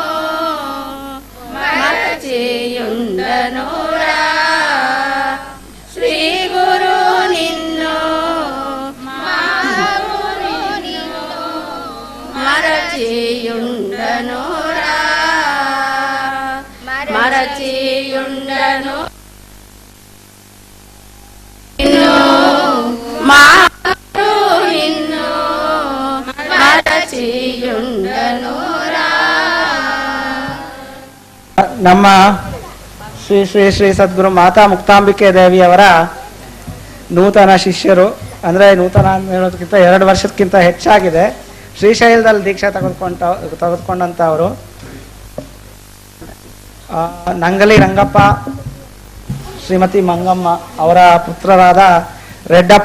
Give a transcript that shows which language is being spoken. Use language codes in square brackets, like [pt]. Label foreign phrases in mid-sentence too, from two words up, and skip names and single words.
[te] మరచియుండనురా శ్రీ గురు నిన్ను మా గురు నిన్ను మరచియుండనురా మరచియుండను మా గురు నిన్ను మరచియుండనురా [kn] ನಮ್ಮ ಶ್ರೀ ಶ್ರೀ ಶ್ರೀ ಸದ್ಗುರು ಮಾತಾ ಮುಕ್ತಾಂಬಿಕೆ ದೇವಿಯವರ ನೂತನ ಶಿಷ್ಯರು, ಅಂದರೆ ನೂತನ ಹೇಳೋದಕ್ಕಿಂತ 2 ವರ್ಷಕ್ಕಿಂತ ಹೆಚ್ಚಾಗಿದೆ. ಶ್ರೀಶೈಲದಲ್ಲಿ ದೀಕ್ಷೆ ತೆಗೆದುಕೊಂಡಂಥವರು ನಂಗಲಿ ರಂಗಪ್ಪ, ಶ್ರೀಮತಿ ಮಂಗಮ್ಮ ಅವರ ಪುತ್ರರಾದ ರೆಡ್ಡಪ್ಪ.